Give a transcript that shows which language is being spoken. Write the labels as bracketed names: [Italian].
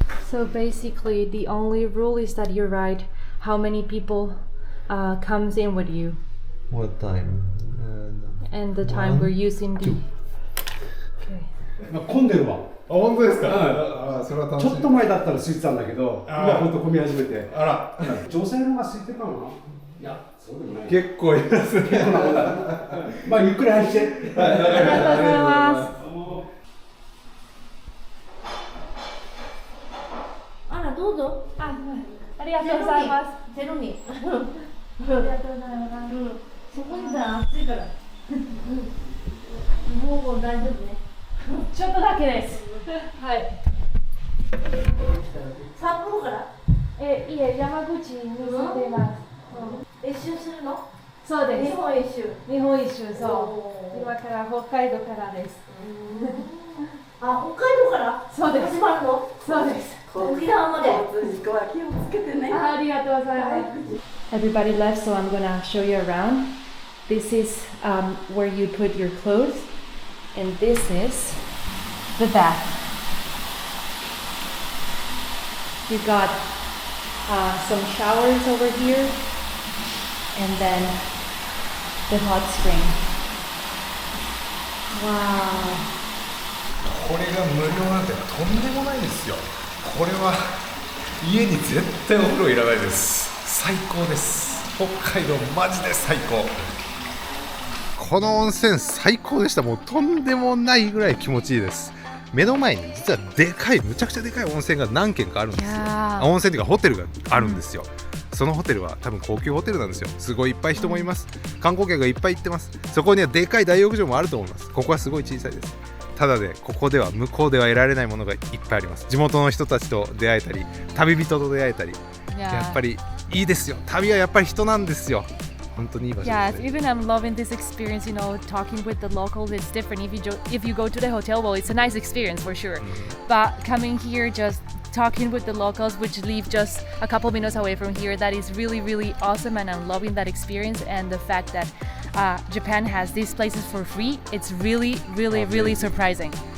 [English] So basically, the only rule is that you write how many people comes in with you What time? and the time we're using the. Okay. [Japanese] 混んでるわ。あ、本当ですか。あ、それは楽しい。ちょっと前だったら空いてたんだけど、今ほんと混み始めて。あら、女性の方が空いてるかな。いや、そうでもない。結構いますね。結構なもんだ。まあゆっくり入って。ありがとうございます。あら、どうぞ。ありがとうございます。ゼロミ。ありがとうございます。そこにさ、暑いから。もう大丈夫ね。ちょっとだけです。はい。札幌から。いえ、山口に住んでます。一周するの。そうです。日本一周。日本一周、そう。今から北海道からです。あ、北海道から。そうです。始まるの。そうです。沖縄まで。ありがとうございます。 [English] Everybody left, so I'm gonna show you around. This is where you put your clothes, and this is the bath. You got some showers over here, and then the hot spring. Wow. [Japanese] これが無料なんてとんでもないですよ。これは家に絶対お風呂いらないです。最高です。北海道マジで最高。この温泉最高でした。もうとんでもないぐらい気持ちいいです。目の前に実はでかい、むちゃくちゃでかい温泉が何軒かあるんですよ。温泉というかホテルがあるんですよ。そのホテルは多分高級ホテルなんですよ。すごいいっぱい人もいます。観光客がいっぱい行ってます。そこにはでかい大浴場もあると思います。ここはすごい小さいです。ただでここでは向こうでは得られないものがいっぱいあります。地元の人たちと出会えたり、旅人と出会えたり、やっぱりいいですよ。旅はやっぱり人なんですよ。本当にいい場所ですね。 [English] Yes, even I'm loving this experience, you know, talking with the locals, it's different. If you go to the hotel, well, it's a nice experience for sure. But coming here, just talking with the locals, which live just a couple minutes away from here, that is really, really awesome, and I'm loving that experience. And the fact that Japan has these places for free, it's really, really, really surprising.